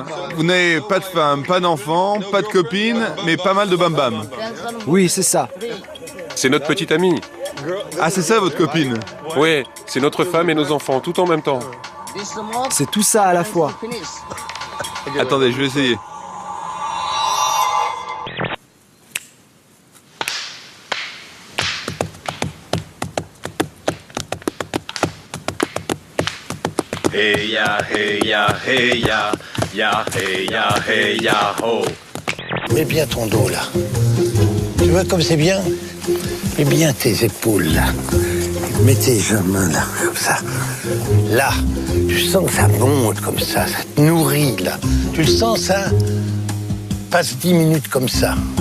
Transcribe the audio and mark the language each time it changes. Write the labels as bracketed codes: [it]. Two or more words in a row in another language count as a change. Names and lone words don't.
[fr] Vous n'avez pas de femme, pas d'enfant, pas de copine, mais pas mal de bam-bam. Oui, c'est ça. C'est notre petite amie. Ah, c'est ça votre copine? Oui, c'est notre femme et nos enfants, tout en même temps. C'est tout ça à la fois. Attendez, je vais essayer. Hey ya, hey ya, hey ya, ya, hey ya, hey ya, ho. Mets bien ton dos là. Tu vois comme c'est bien? Mets bien tes épaules là. Mets tes mains là, comme ça. Là, tu sens que ça monte comme ça te nourrit là. Tu le sens ça? Passe 10 minutes comme ça.